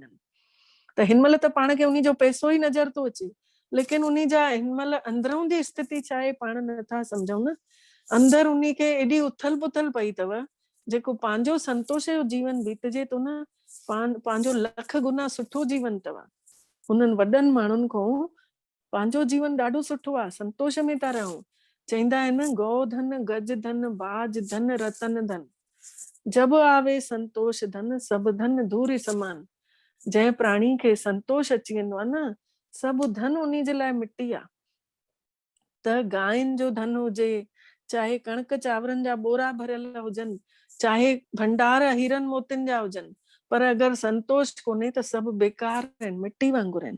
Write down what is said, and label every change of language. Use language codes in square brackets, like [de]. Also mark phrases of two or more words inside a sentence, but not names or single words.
[sd] त हिन महिल त पाण खे उन्ही जो पैसो ई नज़र थो अचे, लेकिन उन्ही जा हिन महिल अंदरूं जी स्थिति छा आहे पाण नथा सम्झूं न। अंदर उन्ही खे एॾी उथल पुथल पई अथव, जेको पंहिंजो संतोष जो जीवन बीतजे थो न, पंहिंजो लख गुना सुठो जीवन अथव। उन्हनि वॾनि माण्हुनि खां पंहिंजो जीवन ॾाढो सुठो आहे, संतोष में था रहूं। चईंदा आहिनि [hi] गोधन गज धन बाज धन रतन धन, जब आवे संतोष धन सब धन धूरी समान। [sd] जंहिं प्राणी खे संतोष अची वेंदो आहे न, सभु धन उन्ही जे लाइ मिटी आहे। त गांयुनि जो धन हुजे, चाहे कणक चांवरनि जा बोरा भरियल हुजनि, चाहे भंडार हीरन मोतियुनि जा हुजनि, पर अगरि संतोष कोन्हे त सभु बेकार आहिनि, मिटी वांगुर आहिनि।